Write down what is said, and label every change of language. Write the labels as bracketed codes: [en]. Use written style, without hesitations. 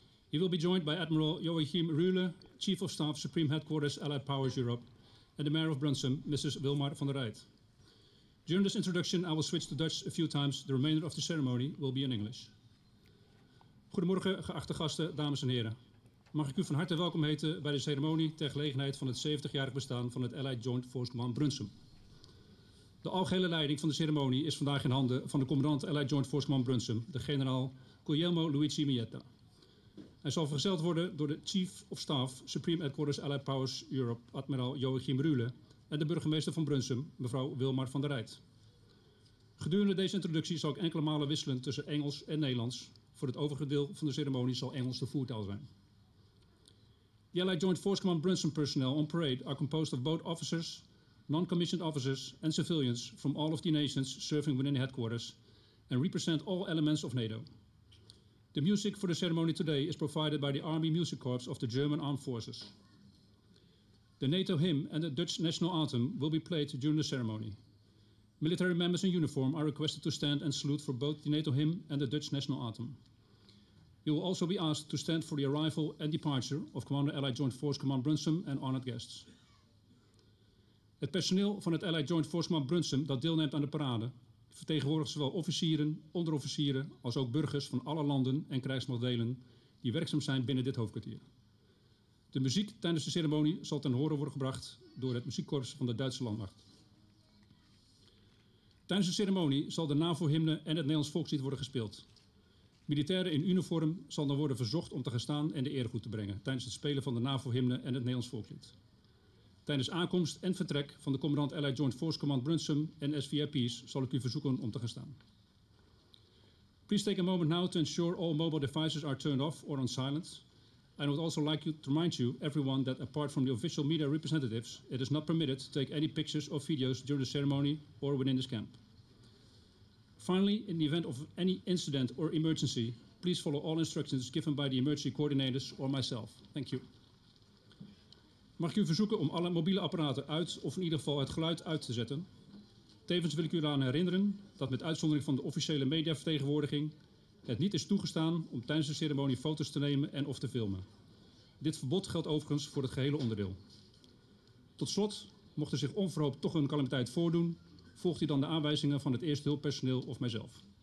[en] He will be joined by Admiral Joachim Rühle, Chief of Staff, Supreme Headquarters, Allied Powers Europe, and the Mayor of Brunsum, Mrs. Wilmar van der Rijt. During this introduction, I will switch to Dutch a few times. The remainder of the ceremony will be in English. [nl] Goedemorgen, geachte gasten, dames en heren. Mag ik u van harte welkom heten bij de ceremonie ter gelegenheid van het 70-jarig bestaan van het Allied Joint Force Command Brunsum. De algehele leiding van de ceremonie is vandaag in handen van de commandant Allied Joint Force Command Brunsum, de generaal Guglielmo Luigi Miglietta. Hij zal vergezeld worden door de Chief of Staff, Supreme Headquarters Allied Powers Europe, admiraal Joachim Rühle, en de burgemeester van Brunsum, mevrouw Wilmar van der Rijt. Gedurende deze introductie zal ik enkele malen wisselen tussen Engels en Nederlands. Voor het overige deel van de ceremonie zal Engels de voertaal zijn. [en] The Allied Joint Force Command Brunsum personnel on parade are composed of both officers, non-commissioned officers and civilians from all of the nations serving within the headquarters and represent all elements of NATO. The music for the ceremony today is provided by the Army Music Corps of the German Armed Forces. The NATO hymn and the Dutch national anthem will be played during the ceremony. Military members in uniform are requested to stand and salute for both the NATO hymn and the Dutch national anthem. You will also be asked to stand for the arrival and departure of Commander Allied Joint Force Command Brunsum and honored guests. [nl] Het personeel van het Allied Joint Force Command Brunsum dat deelneemt aan de parade vertegenwoordigt zowel officieren, onderofficieren als ook burgers van alle landen en krijgsmachtdelen die werkzaam zijn binnen dit hoofdkwartier. De muziek tijdens de ceremonie zal ten horen worden gebracht door het muziekkorps van de Duitse landmacht. Tijdens de ceremonie zal de NAVO-hymne en het Nederlands volkslied worden gespeeld. Militairen in uniform zal dan worden verzocht om te gaan staan en de eregroet te brengen tijdens het spelen van de NAVO-hymne en het Nederlands volkslied. Tijdens aankomst en vertrek van de commandant Allied Joint Force Command Brunsum en SVIP's zal ik u verzoeken om te gaan staan. [en] Please take a moment now to ensure all mobile devices are turned off or on silent. I would also like to remind you, everyone, that apart from the official media representatives, it is not permitted to take any pictures or videos during the ceremony or within this camp. Finally, in the event of any incident or emergency, please follow all instructions given by the emergency coordinators or myself. Thank you. [nl] Mag ik u verzoeken om alle mobiele apparaten uit of in ieder geval het geluid uit te zetten. Tevens wil ik u eraan herinneren dat met uitzondering van de officiële mediavertegenwoordiging het niet is toegestaan om tijdens de ceremonie foto's te nemen en of te filmen. Dit verbod geldt overigens voor het gehele onderdeel. Tot slot, mocht er zich onverhoopt toch een calamiteit voordoen, volgt u dan de aanwijzingen van het eerste hulppersoneel of mijzelf.